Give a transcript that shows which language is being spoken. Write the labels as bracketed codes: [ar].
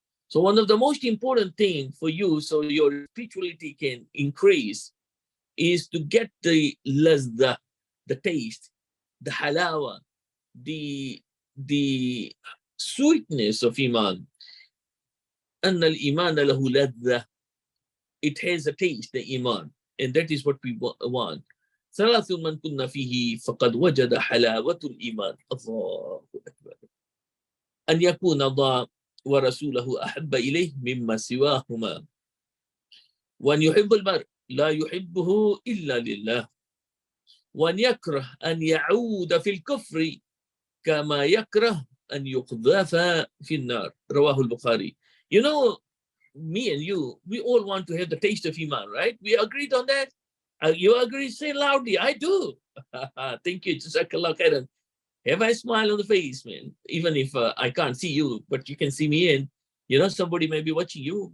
[en] So one of the most important things for you, so your spirituality can increase, is to get the lazda, the taste, the halawa, the sweetness of Iman. [ar] أن الإيمان له لذة. [en] It has a taste, the Iman, and that is what we want. [ar] ثلاث من كنا فيه فقد وجد حلاوة الإيمان. الله أكبر. أن يكون الله ورسوله أحب إليه مما سواهما، وأن يحب المرء لا يحبه إلا لله، وأن يكره أن يعود في الكفر كما يكره أن يقذف في النار. رواه البخاري. [en] You know, me and you, we all want to have the taste of Iman, right? We agreed on that. You agree? Say loudly. I do. Thank you. Jazakallah khairan. Have a smile on the face, man. Even if I can't see you, but you can see me, and you know somebody may be watching you.